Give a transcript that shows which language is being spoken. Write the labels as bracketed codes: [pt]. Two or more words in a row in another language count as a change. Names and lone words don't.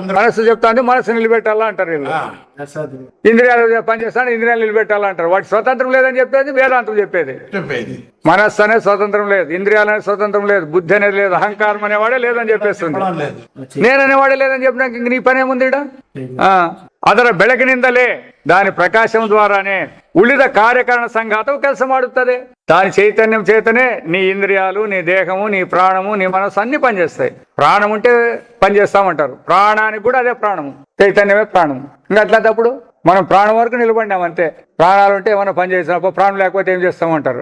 [te] మనసు చెప్తా అంటే మనసు నిలబెట్టాలా అంటారు. ఇంద్రియాలు పనిచేస్తాను, ఇంద్రియాలు నిలబెట్టాలా అంటారు. వాటి స్వతంత్రం లేదని చెప్పేది వేదాంతం చెప్పేది. మనస్సు అనేది స్వతంత్రం లేదు, ఇంద్రియాలు అనేది స్వతంత్రం లేదు, బుద్ధి అనేది లేదు, అహంకారం అనేవాడే లేదని చెప్పేస్తుంది. నేననేవాడే లేదని చెప్పినాక ఇంక నీ పని ఏముంది? [kn] ಅದರ ಬೆಳಕಿನಿಂದಲೇ [te] దాని ప్రకాశం ద్వారానే [kn] ఉಳಿದ కార్యకరణ సంఘాతం ಕೆಲಸ ಮಾಡುತ್ತದೆ. [te] దాని చైతన్యం చేతనే నీ ఇంద్రియాలు, నీ దేహము, నీ ప్రాణము, నీ మనసు అన్ని పనిచేస్తాయి. ప్రాణం ఉంటే పనిచేస్తామంటారు. ప్రాణానికి కూడా అదే ప్రాణము, చైతన్యమే ప్రాణము. ఇంకా అట్లాంటప్పుడు మనం ప్రాణం వరకు నిలబడినాం అంతే. ప్రాణాలు ఉంటే ఏమైనా పని చేసినప్పుడు, ప్రాణం లేకపోతే ఏం చేస్తామంటారు.